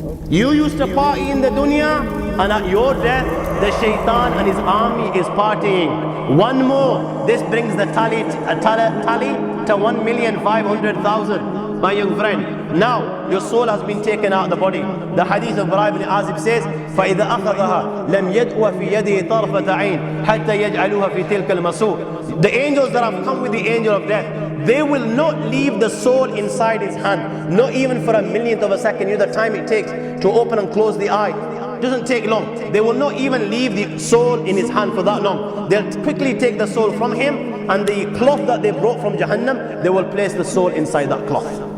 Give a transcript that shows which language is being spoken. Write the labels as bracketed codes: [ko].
[en] You used to party in the dunya, and at your death, the shaitan and his army is partying. One more, this brings the tally to 1,500,000. My young friend, now your soul has been taken out of the body. The hadith of Bara ibn Azib says, [ar] فَإِذَا أَخَذَهَا لَمْ يَدْوَ فِي يَدِهِ طَرْفَةَ عَيْنٍ حَتَّى يَجْعَلُوهَا فِي تِلْكَ الْمَسُورِ. [en] The angels that have come with the angel of death, they will not leave the soul inside his hand, not even for a millionth of a second. You know the time it takes to open and close the eye. It doesn't take long. They will not even leave the soul in his hand for that long. They'll quickly take the soul from him, and the cloth that they brought from Jahannam, they will place the soul inside that cloth.